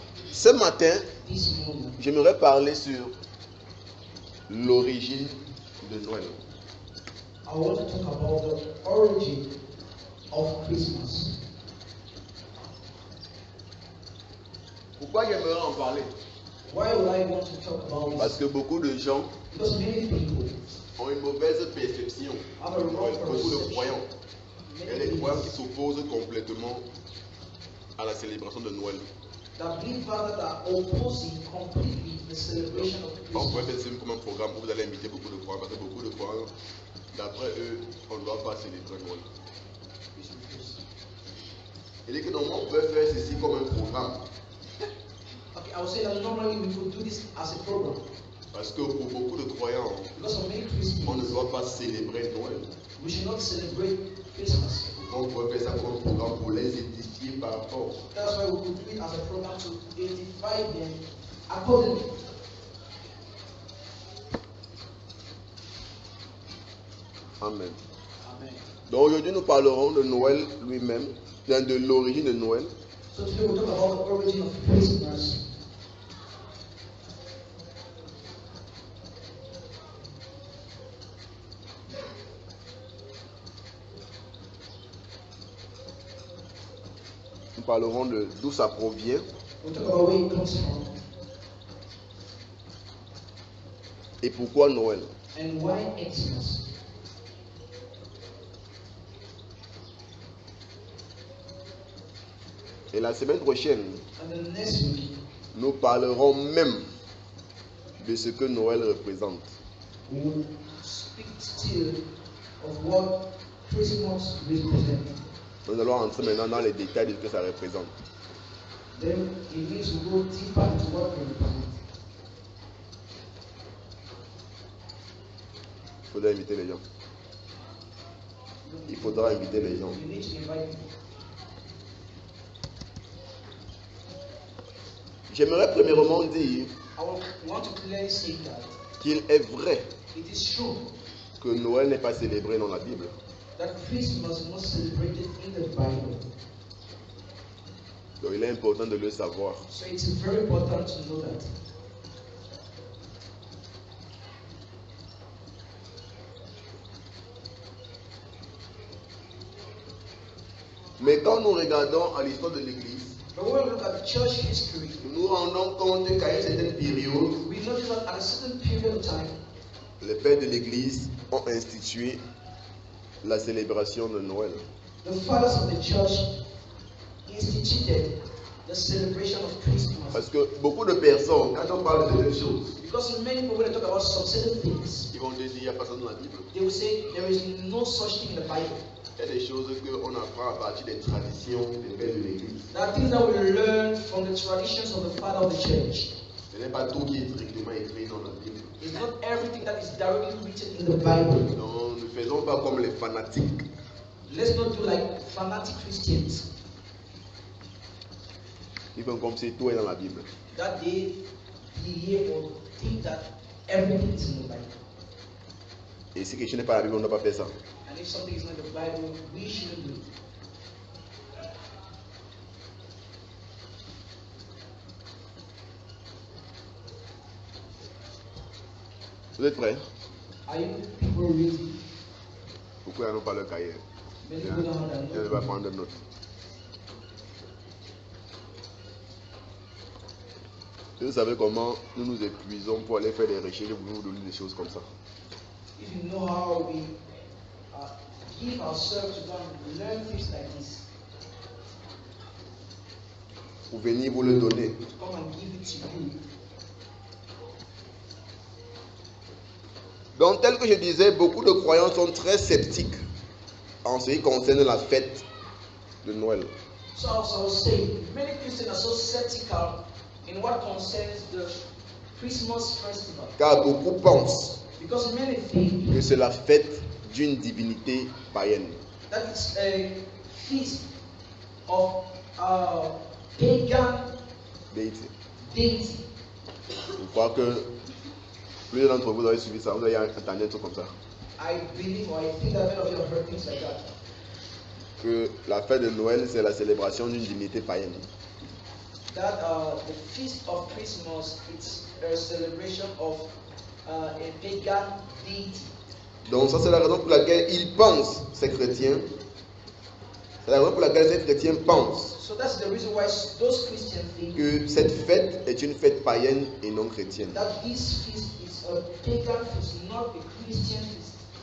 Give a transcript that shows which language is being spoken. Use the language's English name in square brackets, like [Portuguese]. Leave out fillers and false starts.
[French] Ce matin, j'aimerais parler sur l'origine de Noël. [English] I want to talk about the origin of Christmas. [French] Pourquoi j'aimerais en parler? [English] Why would I want to talk about this? [French] Parce que beaucoup de gens [English] Because many people [French] ont une mauvaise perception [English] have a [French] de Noël. [English] wrong [French] Beaucoup de [English] perception. [French] croyants. Il y a [English] Many [French] des croyants qui [English] people [French] s'opposent complètement à la célébration de Noël. [English] that believe that are opposing completely the celebration of [French] On pourrait [English] Christmas. [French] faire ça comme un programme où vous allez inviter beaucoup de croyants, parce que beaucoup de croyants, d'après eux, on ne doit pas célébrer Noël. Il dit que normalement, on peut faire ceci comme un programme. [English] Okay, I would say that normally we could do this as a program. [French] Parce que pour beaucoup de croyants, [English] Because for many [French] on ne [English] Christians, [French] doit pas célébrer Noël. [English] we should not celebrate Christmas. [French] On pourrait faire ça comme un programme pour les édifier par rapport. [English] That's why we could do it as a program to edify them accordingly. Amen. Amen. [French] Donc aujourd'hui, nous parlerons de Noël lui-même, bien de l'origine de Noël. [English] So today we'll talk about the origin of Christmas. [French] Nous parlerons de d'où ça provient [English] We'll talk about where it comes from [French] et pourquoi Noël. [English] and why Xmas. [French] Et la semaine prochaine, [English] And then next week, [French] nous parlerons même de ce que Noël représente. [English] we will speak still of what Christmas represents. [French] Nous allons entrer maintenant dans les détails de ce que ça représente. [English] Then it means we go deeper into what it represents. [French] Il faudra inviter les gens. Il faudra inviter les gens. [English] You need to invite people. [French] J'aimerais premièrement dire [English] I want to clearly say that [French] qu'il est vrai [English] it is true [French] que Noël n'est pas célébré dans la Bible. [English] that Christmas is not celebrated in the Bible. [French] Donc il est important de le savoir. [English] So it's very important to know that. [French] Mais quand nous regardons à l'histoire de l'Église, [English] But when we look at church history, [French] nous nous rendons compte qu'à une certaine période, [English] we notice that at a certain period of time, [French] les pères de l'Église ont institué la célébration de Noël. [English] the fathers of the church instituted the celebration of Christmas. [French] Parce que beaucoup de personnes, quand on parle de certaines choses, [English] Because many people, when they talk about some certain things, [French] ils vont dire qu'il n'y a pas ça dans la Bible. [English] they will say there is no such thing in the Bible. [French] Il y a des choses qu'on apprend à partir des traditions des pères de l'Église. [English] There are things that we learn from the traditions of the father of the church. [French] Ce n'est pas tout qui est strictement écrit dans la Bible. [English] It's not everything that is directly written in the Bible. [French] Donc, ne faisons pas comme les fanatiques. [English] Let's not do like fanatic Christians [French] Ils font comme si tout est dans la Bible. [English] that they believe or think that everything is in the Bible. [French] Et si quelque chose n'est pas dans la Bible, on ne doit pas faire ça. [English] And if something is not in the Bible, we shouldn't do it. [French] Vous êtes prêts? [English] Are you people ready? [French] Pourquoi n'ont pas le cahier? [English] Many people don't have that. [French] Elle va prendre note. Vous savez comment nous nous épuisons pour aller faire des recherches et vous nous donnez des choses comme ça. [English] If you know how we give ourselves to God and learn things like this, [French] Pour venir vous le donner. [English] come and give it to you. [French] Donc, tel que je disais, beaucoup de croyants sont très sceptiques en ce qui concerne la fête de Noël. [English] So as I was saying, many Christians are so skeptical in what concerns the Christmas festival. [French] Car beaucoup pensent [English] Because many think [French] que c'est la fête d'une divinité païenne. [English] that it's a feast of pagan [French] Déité. [English] deity. [French] Je crois que plusieurs d'entre vous avez suivi ça, vous avez entendu un truc comme ça. [English] I believe or I think that many of you have heard things like that. [French] Que la fête de Noël, c'est la célébration d'une divinité païenne. [English] That the feast of Christmas, it's a celebration of a pagan deity. [French] Donc ça c'est la raison pour laquelle ils pensent, ces chrétiens, c'est la raison pour laquelle ces chrétiens pensent [English] So that's the reason why those Christians think [French] que cette fête est une fête païenne et non chrétienne. [English] that this feast is a pagan feast, not a Christian feast.